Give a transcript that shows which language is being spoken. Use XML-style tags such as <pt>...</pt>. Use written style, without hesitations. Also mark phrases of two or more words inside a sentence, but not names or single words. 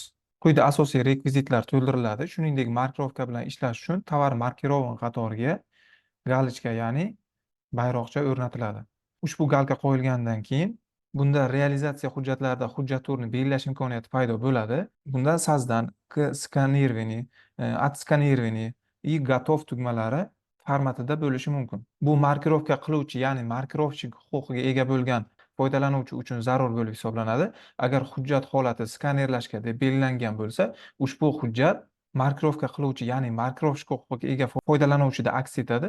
<uz>Quyida asosiy rekvizitlar to'ldiriladi. Shuningdek, markirovka bilan ishlash uchun tovar markirovka qatoriga galochka, ya'ni bayroqcha o'rnatiladi. Ushbu galka qo'yilgandan keyin bunda realizatsiya hujjatlarida hujjat turini belgilash imkoniyati paydo bo'ladi. Bunda Sazdan skanирование,</uz> <ru>отсканирование и готов</ru> <uz>tugmalari formatida bo'lishi mumkin. Bu markirovka qiluvchi, ya'ni markirovщик huquqiga ega bo'lgan foydalanuvchi uchun zarur bo'lib hisoblanadi. Agar hujjat holati skanerlashga deb belgilangan bo'lsa, ushbu hujjat markirovka qiluvchi, ya'ni markirovщик huquqiga ega foydalanuvchida aks etadi.</uz>